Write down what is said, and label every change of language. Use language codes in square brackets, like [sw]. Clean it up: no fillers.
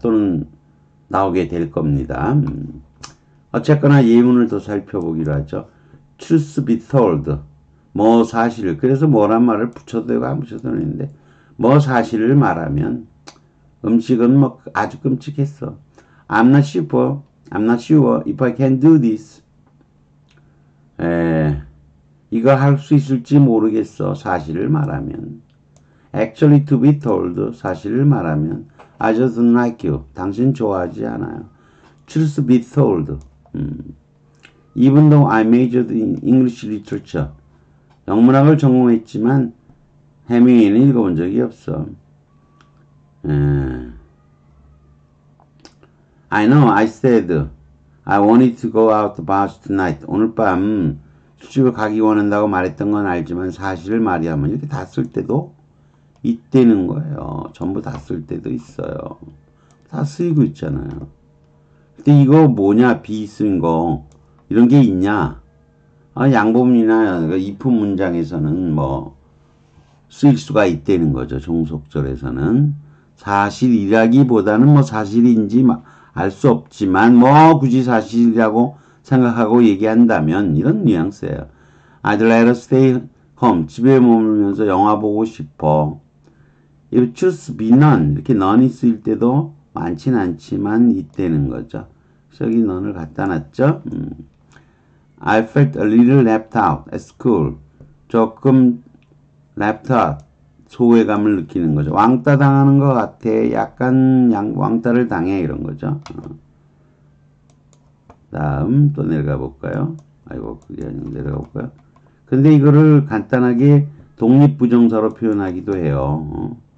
[ko] 또는 나오게 될 겁니다. 어쨌거나 예문을 더 살펴보기로 하죠. [en] truth be told. [ko] 뭐 사실을. 그래서 뭐란 말을 붙여도 되고 안 붙여도 되는데 뭐 사실을 말하면 음식은 뭐 아주 끔찍했어. [en] I'm not sure if I can do this. [ko] 이거 할 수 있을지 모르겠어. 사실을 말하면. [en] Actually to be told. [ko] 사실을 말하면 [en] I just don't like you. [ko] 당신 좋아하지 않아요. [en] Truth be told. Even though I majored in English literature. [ko] 영문학을 전공했지만 해밍웨이는 읽어본 적이 없어. [en] I know I said I wanted to go out to bar tonight. [ko] 오늘 밤 술집을 가기 원한다고 말했던 건 알지만 사실을 말이하면 이렇게 다 쓸 때도 있다는 거예요. 전부 다 쓸 때도 있어요. 다 쓰이고 있잖아요. 근데 이거 뭐냐 비쓴 거 이런 게 있냐? 양보문이나 if 문장에서는 뭐 쓰일 수가 있다는 거죠. 종속절에서는 사실이라기보다는 뭐 사실인지 알 수 없지만 뭐 굳이 사실이라고 생각하고 얘기한다면 이런 뉘앙스예요. [en] I'd rather stay home. [ko] 집에 머물면서 영화 보고 싶어. 이 [en] truth be none [ko] 이렇게 none이 쓰일 때도 많진 않지만 있다는 거죠. 그래서 여기 none을 갖다 놨죠. [en] I felt a little left out at school. [ko] 조금 left out, 소외감을 느끼는 거죠. 왕따 당하는 것 같아. 약간 왕따를 당해 이런 거죠. 다음 또 내려가 볼까요? 아이고 그게 아니고 내려가 볼까요? 근데 이거를 간단하게 독립부정사로 표현하기도 해요.